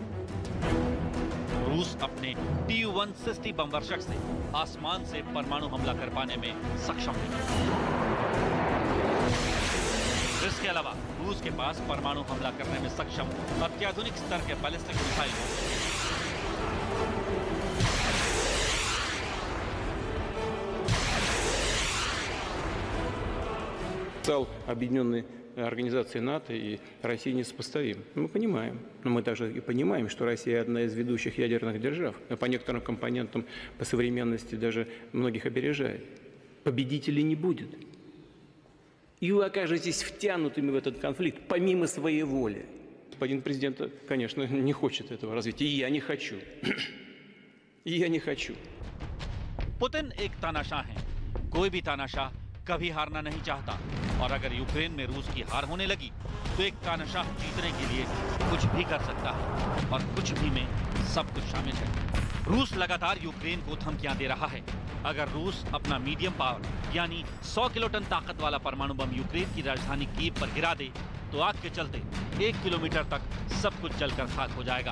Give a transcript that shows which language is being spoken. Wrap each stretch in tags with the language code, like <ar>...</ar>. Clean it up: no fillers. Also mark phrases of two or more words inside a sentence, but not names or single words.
<hi>रूस अपने Tu-160 बमवर्षक से आसमान से परमाणु हमला कर पाने में सक्षम है। इसके अलावा रूस के पास परमाणु हमला करने में सक्षम अत्याधुनिक स्तर के बैलिस्टिक मिसाइल हैं।</hi> <ru>Объединенной организации НАТО и России несопоставим. Мы понимаем, но мы также и понимаем, что Россия одна из ведущих ядерных держав, а по некоторым компонентам по современности даже многих опережает. Победителей не будет. И вы окажетесь втянутыми в этот конфликт помимо своей воли. Господин президент, конечно, не хочет этого развития, и я не хочу. И я не хочу.</ru> <hi>पुतिन एक तानाशाह है। कोई भी तानाशाह कभी हारना नहीं चाहता, और अगर यूक्रेन में रूस की हार होने लगी तो एक तानाशाह जीतने के लिए कुछ भी कर सकता है, और कुछ भी में सब कुछ शामिल है। रूस लगातार यूक्रेन को धमकियां दे रहा है। अगर रूस अपना</hi> <en>medium power</en> <hi>यानी 100 किलोटन ताकत वाला परमाणु बम यूक्रेन की राजधानी कीव पर गिरा दे तो आग के चलते 1 किलोमीटर तक सब कुछ जलकर खाक हो जाएगा।</hi>